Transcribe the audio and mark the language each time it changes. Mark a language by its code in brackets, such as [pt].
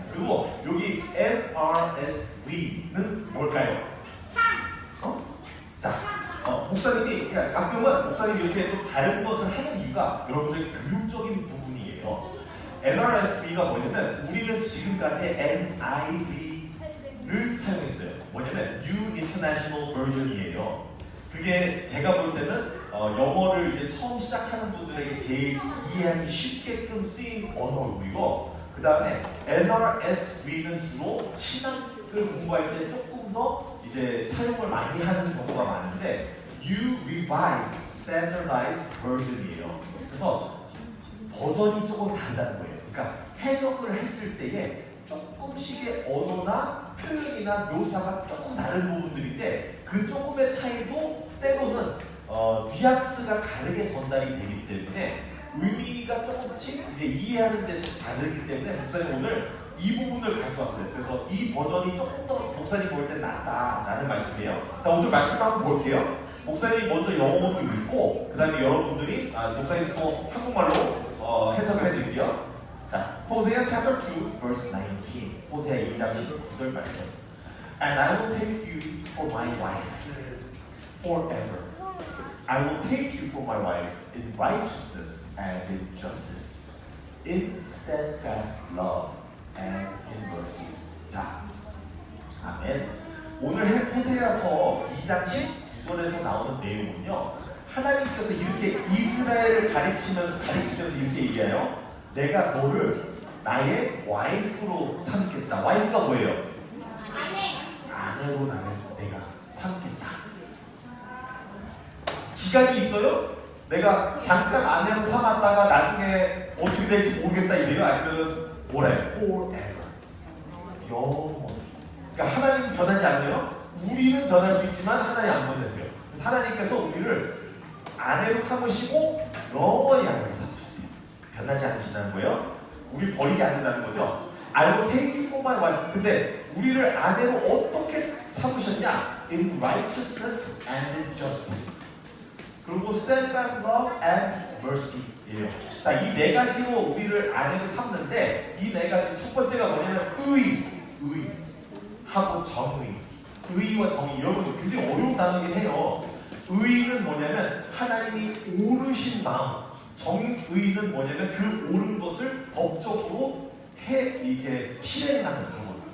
[ko] 그리고 여기 MRSV는 뭘까요? 자, 목사님이 가끔은 목사님이 이렇게 좀 다른 것을 하는 이유가 여러분들의 교육적인 부분이에요. NRSV가 뭐냐면 우리는 지금까지 NIV를 사용했어요. 뭐냐면 New International Version이에요. 그게 제가 볼 때는 영어를 이제 처음 시작하는 분들에게 제일 이해하기 쉽게끔 쓰인 언어이고, 그 다음에 NRSV는 주로 신학을 공부할 때 조금 더 이제 사용을 많이 하는 경우가 많은데 New Revised Standardized Version이에요. 그래서 버전이 조금 다르다는 거예요. 그러니까 해석을 했을 때에 조금씩의 언어나 표현이나 묘사가 조금 다른 부분들인데 그 조금의 차이도 때로는 뉘앙스가 다르게 전달이 되기 때문에 의미가 조금씩 이제 이해하는 데서 다르기 때문에 목사님 오늘 이 부분을 가져왔어요. 그래서 이 버전이 조금 더 목사님 볼 때 낫다라는 말씀이에요. 자, 오늘 말씀 한번 볼게요. 목사님이 먼저 영어로 읽고 그 다음에 여러분들이 목사님 또 한국말로 해석을 해드릴게요. 자, 호세아 [en] chapter 2 verse 19. [ko] 호세아 2장 19절 말씀. [en] And I will take you for my wife forever. I will take you for my wife in righteousness and in justice, in steadfast love and in mercy. [ko] 자, 아멘. 오늘 호세아서 2장 19절에서 나오는 내용은요, 하나님께서 이렇게 이스라엘을 가리키면서 이렇게 얘기해요. 내가 너를 나의 와이프로 삼겠다. 와이프가 뭐예요? 아내로 내가 삼겠다. 기간이 있어요? 내가 잠깐 아내로 삼았다가 나중에 어떻게 될지 모르겠다 이래요? 아니면 뭐래? [en] Forever. [ko] 영원히. 그러니까 하나님은 변하지 않아요? 우리는 변할 수 있지만 하나님 안 변하세요. 그래서 하나님께서 우리를 아내로 삼으시고 영원히 아내로 삼으신대요. 변하지 않으신다는 거예요. 우리 버리지 않는다는 거죠. [en] I will take you for my wife. [ko] 근데 우리를 아내로 어떻게 삼으셨냐? [en] In righteousness and in justice. [ko] 그리고 [en] steadfast love and mercy예요. [ko] 자, 이 네 가지로 우리를 아내로 삼는데 이 네 가지 첫 번째가 뭐냐면 의하고 정의. 의와 정의. 여러분 굉장히 어려운 단어긴 해요. 의는 뭐냐면 하나님이 오르신 마음. 정의는 뭐냐면 그 옳은 것을 법적으로 이게 실행하는 그런 거예요.